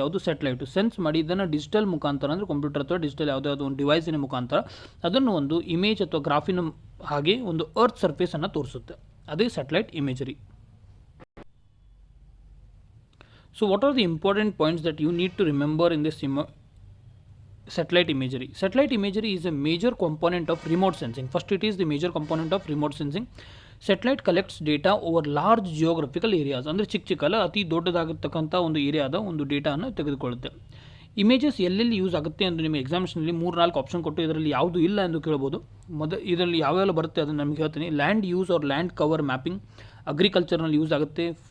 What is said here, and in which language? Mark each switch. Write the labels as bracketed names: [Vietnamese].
[Kannada] ಯಾವುದು satellite sense ಮಾಡಿ ಇದನ್ನು ಡಿಜಿಟಲ್ ಮುಖಾಂತರ, ಅಂದರೆ ಕಂಪ್ಯೂಟರ್ ಅಥವಾ ಡಿಜಿಟಲ್ ಯಾವುದಾದ್ರು ಒಂದು ಡಿವೈಸಿನ ಮುಖಾಂತರ ಅದನ್ನು ಒಂದು ಇಮೇಜ್ ಅಥವಾ ಗ್ರಾಫಿನ ಹಾಗೆ ಒಂದು ಅರ್ತ್ ಸರ್ಫೇಸನ್ನು ತೋರಿಸುತ್ತೆ. ಅದೇ satellite imagery. [English] So what are the important points that you need to remember in this satellite imagery? Satellite imagery is a major component of remote sensing. First, it is the major component of remote sensing. Satellite collects data over large geographical areas. [Kannada] ಅಂದರೆ ಚಿಕ್ಕಲ್ಲ ಅತಿ ದೊಡ್ಡದಾಗಿರ್ತಕ್ಕಂಥ ಒಂದು ಏರಿಯಾದ ಒಂದು ಡೇಟಾನ ತೆಗೆದುಕೊಳ್ಳುತ್ತೆ. Images ಎಲ್ಲೆಲ್ಲಿ use ಆಗುತ್ತೆ ಎಂದು ನಿಮಗೆ ಎಕ್ಸಾಮಿನೇಷನಲ್ಲಿ 3-4 option ಕೊಟ್ಟು ಇದರಲ್ಲಿ ಯಾವುದು ಇಲ್ಲ ಎಂದು ಕೇಳ್ಬೋದು. ಇದರಲ್ಲಿ ಯಾವೆಲ್ಲ ಬರುತ್ತೆ ಅದನ್ನು ನಮಗೆ ಹೇಳ್ತೀನಿ. Land use R land cover mapping, ಅಗ್ರಿಕಲ್ಚರ್ನಲ್ಲಿ use ಆಗುತ್ತೆ.